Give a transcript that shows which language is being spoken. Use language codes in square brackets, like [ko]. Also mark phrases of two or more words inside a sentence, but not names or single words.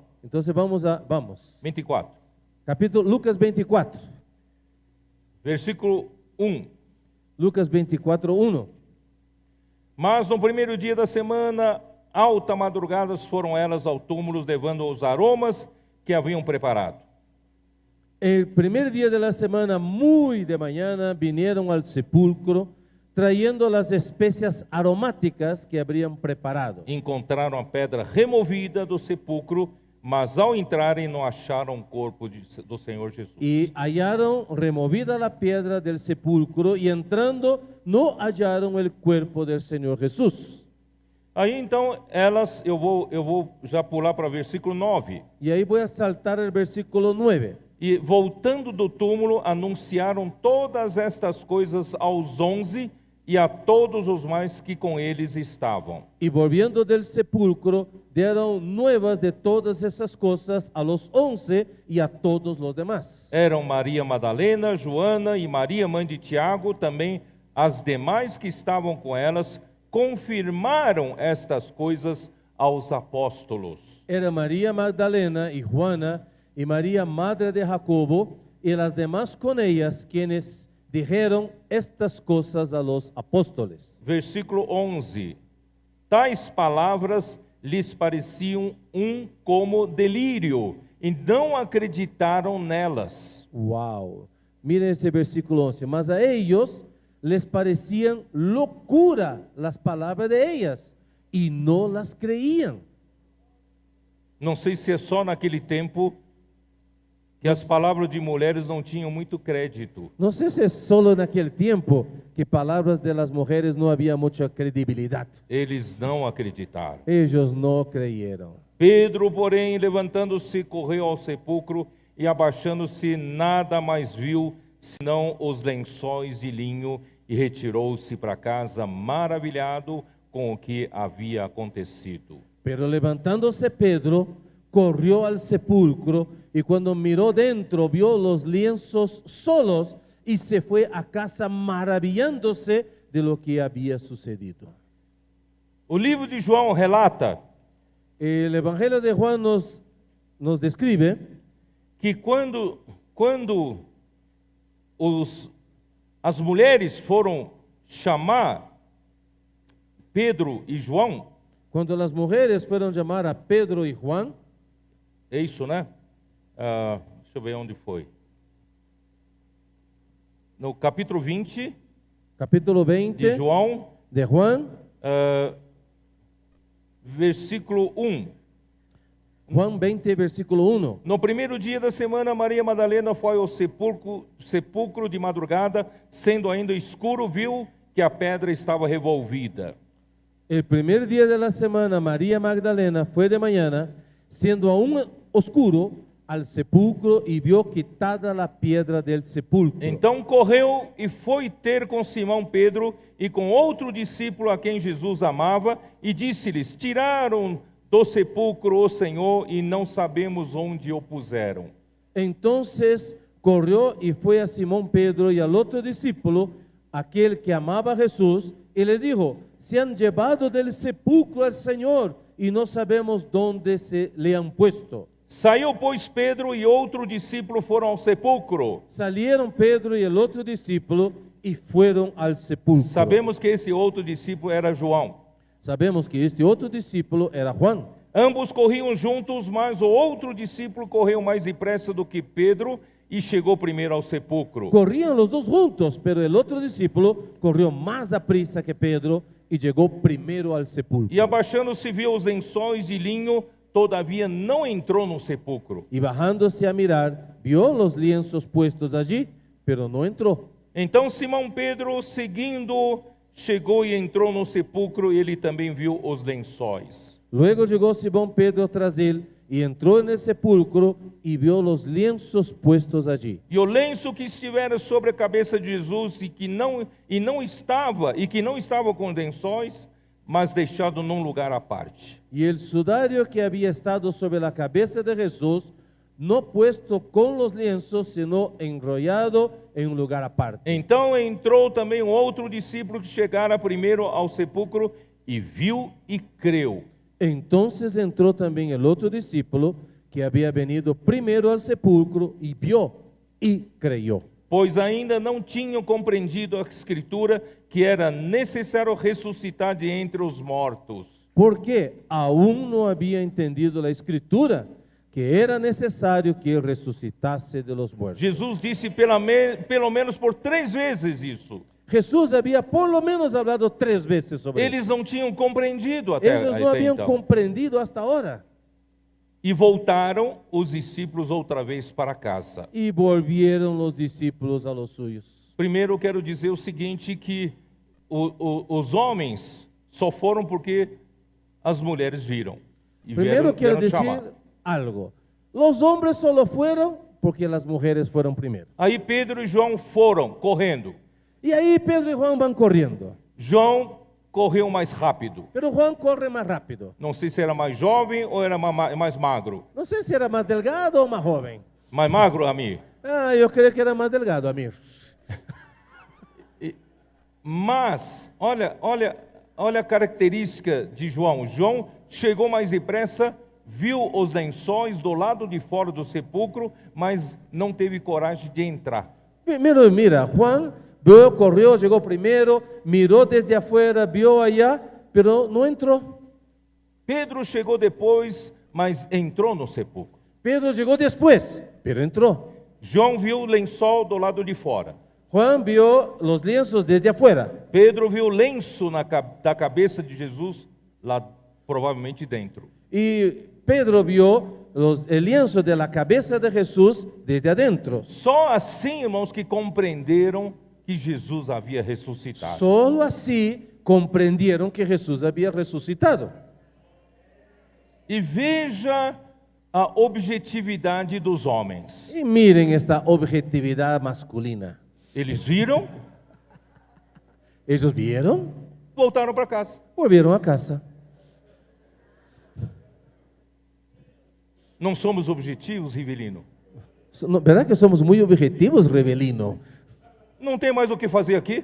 [es] Entonces vamos. 24. Capítulo Lucas 24. Versículo 1. Lucas 24, 1. [pt] Mas no primeiro dia da semana, alta madrugada, foram elas ao túmulo, levando os aromas que haviam preparado. [es] El primer día de la semana, muy de mañana, vinieron al sepulcro, trayendo las especias aromáticas que habrían preparado. [pt] Encontraram a pedra removida do sepulcro, mas ao entrarem não acharam o corpo do Senhor Jesus. [es] Y hallaron removida la piedra del sepulcro, y entrando no hallaron el cuerpo del Señor Jesús. [pt] Aí então elas, eu vou já pular para o versículo 9. [es] Y ahí voy a saltar el versículo 9. [pt] E voltando do túmulo, anunciaram todas estas coisas aos 11 e a todos os mais que com eles estavam. [es] Y volviendo del sepulcro, dieron nuevas de todas esas cosas a los 11 y a todos los demás. [pt] Eram Maria Madalena, Joana e Maria, mãe de Tiago, também as demais que estavam com elas, confirmaram estas coisas aos apóstolos. [es] Era María Magdalena y Juana y María, madre de Jacobo, y las demás con ellas, quienes dijeron estas cosas a los apóstoles. [pt] Versículo 11. Tais palavras lhes pareciam como delírio, e não acreditaram nelas. [es] Wow. Miren ese versículo 11. Mas a ellos les parecían locura las palabras de ellas y no las creían. [pt] Não sei se é só naquele tempo que as palavras de mulheres não tinham muito crédito. [es] No sé si es solo en aquel tiempo que palabras de las mujeres no había mucha credibilidad. [pt] Eles não acreditaram. [es] Ellos no creyeron. [pt] Pedro, porém, levantando-se, correu ao sepulcro e, abaixando-se, nada mais viu, senão os lençóis de linho, e retirou-se para casa, maravilhado com o que havia acontecido. [es] Pero levantándose Pedro, corrió al sepulcro y cuando miró dentro vio los lienzos solos y se fue a casa maravillándose de lo que había sucedido. [pt] O livro de João relata [es] El Evangelio de Juan nos describe [pt] que quando as mulheres foram chamar Pedro e João, [es] cuando las mujeres fueron a llamar a Pedro y Juan, [pt] é isso, né? Deixa eu ver onde foi. No capítulo 20 [es] capítulo 20 [pt] de João, [es] de Juan, [pt] versículo 1. [es] Juan 20, versículo 1. [pt] No primeiro dia da semana, Maria Madalena foi ao sepulcro de madrugada, sendo ainda escuro, viu que a pedra estava revolvida. [es] El primer día de la semana, María Magdalena fue de mañana, siendo aún oscuro, al sepulcro y vio quitada la piedra del sepulcro. [pt] Então correu e foi ter com Simão Pedro e com outro discípulo a quem Jesus amava, e disse-lhes: tiraram do sepulcro o Senhor e não sabemos onde o puseram. [es] Entonces corrió y fue a Simón Pedro y al otro discípulo, aquel que amaba a Jesús, y les dijo: se han llevado del sepulcro al Señor y no sabemos dónde se le han puesto. [pt] Saiu, pois, Pedro e outro discípulo foram ao sepulcro. [es] Salieron Pedro y el otro discípulo y fueron al sepulcro. [pt] Sabemos que esse outro discípulo era João. [es] Sabemos que este otro discípulo era Juan. [pt] Ambos corriam juntos, mas o outro discípulo correu mais depressa do que Pedro e chegou primeiro ao sepulcro. [es] Corrían los dos juntos, pero el otro discípulo corrió más aprisa que Pedro y llegó primero al sepulcro. [pt] E abaixando-se viu os lençóis de linho, todavia não entrou no sepulcro. [es] Y bajándose a mirar, vio los lienzos puestos allí, pero no entró. [pt] Então Simão Pedro, seguindo, chegou e entrou no sepulcro, e ele também viu os lençóis. [es] Luego llegó Simón Pedro tras él y entró en el sepulcro y vio los lienzos puestos allí. [pt] E o lenço que estivera sobre a cabeça de Jesus e que não estava com lençóis, mas deixado num lugar à parte. [es] Y el sudario que había estado sobre la cabeza de Jesús, no puesto con los lienzos, sino enrollado en un lugar aparte. [pt] Então entrou também um outro discípulo que chegara primeiro ao sepulcro e viu e creu. [es] Entonces entró también el otro discípulo que había venido primero al sepulcro y vio y creyó. [pt] Pois ainda não tinham compreendido a Escritura que era necessário ressuscitar de entre os mortos. [es] Porque aún no había entendido la Escritura que era necesario que él resucitase de los muertos. [pt] Jesus disse pelo menos por 3 vezes isso. [es] Jesús había por lo menos hablado 3 veces sobre eso. [pt] Eles não tinham compreendido até [es] Ellos no habían [pt] então. [es] comprendido hasta ahora. [pt] E voltaram os discípulos outra vez para casa. [es] Y volvieron los discípulos a los suyos. [pt] Primeiro eu quero dizer o seguinte, que os homens só foram porque as mulheres viram. E [es] Primero quiero [pt] vieram [es] decir [pt] chamar. [es] algo. Los hombres solo fueron porque las mujeres fueron primero. [pt] Aí Pedro e João foram correndo. [es] Y ahí Pedro y Juan van corriendo. [pt] João correu mais rápido. [es] Pero Juan corre más rápido. [pt] Não sei se era mais jovem ou era mais magro. [es] No sé si era más delgado o más joven. [pt] Mais magro, amigo. [es] Yo creo que era más delgado, Amir. [pt] Mas, olha olha a característica de João. João chegou mais depressa, viu os lençóis do lado de fora do sepulcro, mas não teve coragem de entrar. [es] Primero mira, Juan vio, corrió, llegó primero, miró desde afuera, vio allá, pero no entró. [pt] Pedro chegou depois, mas entrou no sepulcro. [es] Pedro llegó después, pero entró. [pt] João viu o lençol do lado de fora. [es] Juan vio los lienzos desde afuera. [pt] Pedro viu o lenço da cabeça de Jesus, lá provavelmente dentro. [es] Y Pedro vio el lienzo de la cabeza de Jesús desde adentro. [pt] Só assim, irmãos, que compreenderam que Jesus havia ressuscitado. [es] Solo así comprendieron que Jesús había resucitado. [pt] E veja a objetividade dos homens. [es] Y miren esta objetividad masculina. [pt] Eles viram, [es] Ellos vieron, [pt] voltaram para casa. [es] volvieron a casa. [pt] Não somos objetivos, Rivelino? [es] ¿Verdad que somos muy objetivos, Rebelino? [pt] Não tem mais o que fazer aqui?